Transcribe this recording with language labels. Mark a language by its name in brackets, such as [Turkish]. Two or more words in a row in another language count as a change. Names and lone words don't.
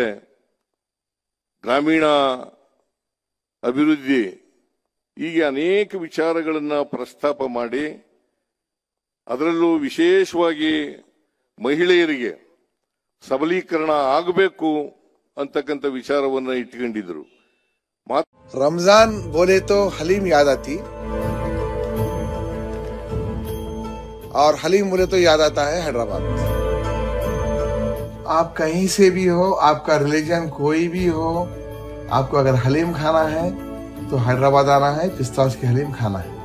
[Kannada] ಗ್ರಾಮೀಣ ಅಭಿವೃದ್ಧಿ ಹೀಗೆ ಅನೇಕ ವಿಚಾರಗಳನ್ನ ಪ್ರಸ್ತಾಪ ಮಾಡಿ ಅದರಲ್ಲೂ ವಿಶೇಷವಾಗಿ ಮಹಿಳೆಯರಿಗೆ ಸಬಲೀಕರಣ ಆಗಬೇಕು ಅಂತಕ್ಕಂಥ ವಿಚಾರವನ್ನ ಇಟ್ಕೊಂಡಿದ್ರು. [Hindi] रमजान बोले तो हलीम याद आती और हलीम बोले तो याद आता है हैदराबाद। आप कहीं से भी हो, आपका रिलीजन कोई भी हो, आपको अगर हलीम खाना है तो हैदराबाद आना है, पिस्ताश की हलीम खाना है।